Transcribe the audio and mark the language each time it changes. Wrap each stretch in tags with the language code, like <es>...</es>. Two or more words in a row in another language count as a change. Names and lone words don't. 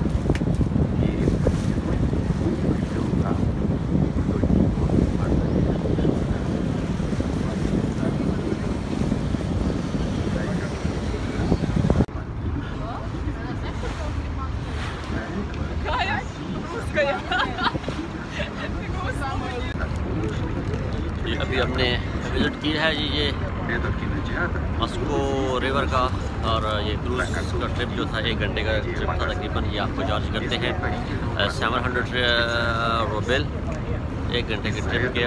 <ru>Перед стеной был укреплен камень. Вдоль него набережная широкая. Какая? Русская.</ru> <hi>ये अभी हमने विज़िट की है जी ये</hi> <ru>Этот кинотеатр</ru> <hi>मॉस्को रिवर का। और ये क्रूज़ का ट्रिप जो था 1 घंटे का ट्रिप था तकरीबन। ये आपको चार्ज करते हैं 700 रूबल 1 घंटे के ट्रिप के।</hi>